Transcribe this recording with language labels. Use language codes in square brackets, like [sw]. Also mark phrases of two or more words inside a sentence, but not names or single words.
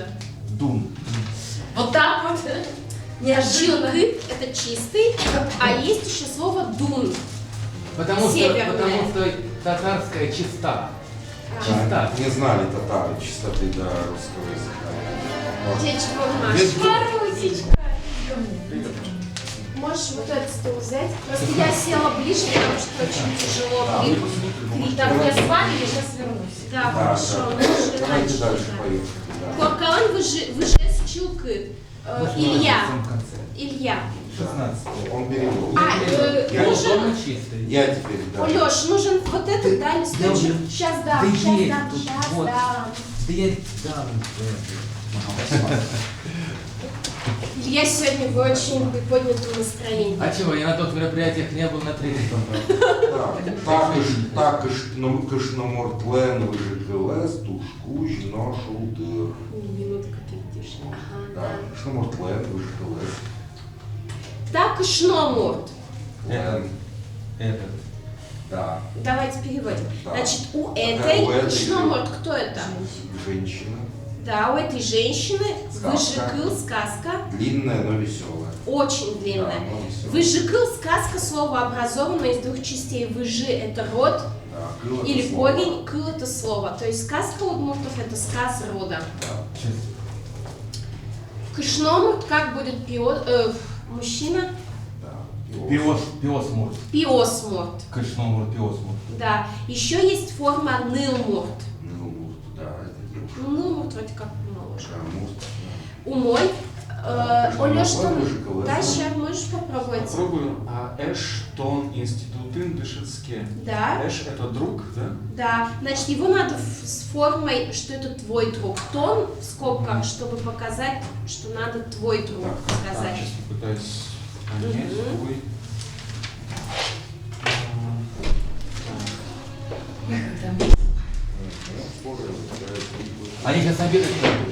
[ru] Дум. Вот так вот. Неожиданно. Чилкы – это чистый, а есть еще слово дун. Потому Северная. что татарская чиста. Чиста. Не знали татары чистоты до русского языка. Дечка, Маша. Марусечка. Можешь вот этот стул взять? Просто я села ближе, потому что очень тяжело. Так, я с вами, я сейчас вернусь. Да, хорошо. Можешь Давайте начать. дальше поехали. Да. [udm] Коркалан выжес чилкы. Илья. [ru] Илья. 16. Он перевел. А, Пол нужен... дома чистый. Я теперь, да. Лёш, нужен вот этот, да, листочек? Сейчас дам, Да сейчас есть дам, тут, сейчас вот. дам. Да я дам. Илья сегодня в очень приподнятом настроении. А чего, я на тот мероприятиях не был, на третьем попал. [udm] Також кышномортлен выжикелес, тушку, жно, шулдыр. [ru] Минутка передишь. Да, Ага. [udm] кышномортлен выжикелес. [ru] Так и шноморт. Этот. Да. Давайте переводим. Да. Значит, у У этой этой шноморт, кто это? Женщина. Да, у этой женщины Сказка. выжикыл сказка, Длинная, но веселая. очень длинная. Да, но веселая. Выжикыл сказка, слово образованное из 2 частей. Выжи это род Да, кыл это или слово. корень, кыл это слово. То есть сказка удмуртов это сказ рода. Да. Кышноморт, как будет мужчина? Да. Пиосмурт. Пиосморт. [udm] Кышномурт, пиосмурт. [ru] Да. Еще есть форма нылморт. Ну, вроде как помоложе. Умой. Олеж, дальше можешь попробовать? Попробую. [udm] Эштон институтын дышецке. [ru] Да. Эш это друг, да? Да. Значит, его надо с формой, что это твой друг. Тон в скобках, чтобы показать, что надо твой друг Так, сказать. сейчас попытаюсь понять. Твой. Они сейчас обедать будут.